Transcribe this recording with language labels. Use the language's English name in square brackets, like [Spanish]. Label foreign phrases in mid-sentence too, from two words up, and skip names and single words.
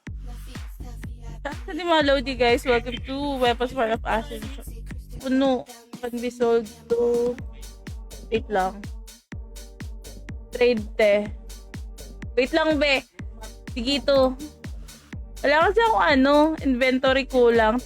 [Spanish] La fiesta VIP. [Filipino] Actually, mga [English] Lodi guys, welcome to Weapons War of Ascension. Puno. Can be sold to... Wait lang. [Filipino] Trade te. Wait lang, be. Sige to. Wala kasi akong inventory kulang.